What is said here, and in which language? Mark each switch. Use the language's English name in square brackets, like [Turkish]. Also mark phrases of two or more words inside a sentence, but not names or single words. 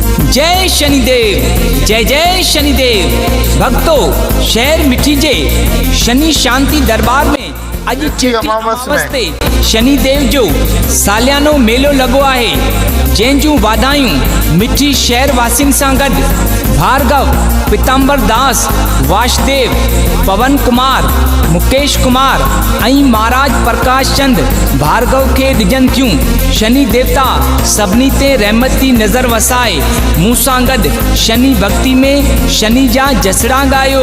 [Sindhi] जय शनिदेव, जय जय शनिदेव। भक्तों, शहर मिठी जे शनि शांति दरबार में अॼु चिटी अमावस ते शनिदेव जो सालियानो मेलो लगो आहे, जंहिंजूं वाधायूं मिठी शहर वासियुनि सां गॾु भार्गव, पीताम्बर दास, वासुदेव, पवन कुमार, मुकेश कुमार ऐं महाराज प्रकाश चंद भार्गव खे ॾिजनि थियूं। शनि देवता सभिनी ते रहमती नज़र वसाए मूं सां गॾु शनि भक्ति में शनि जा जसड़ा ॻायो।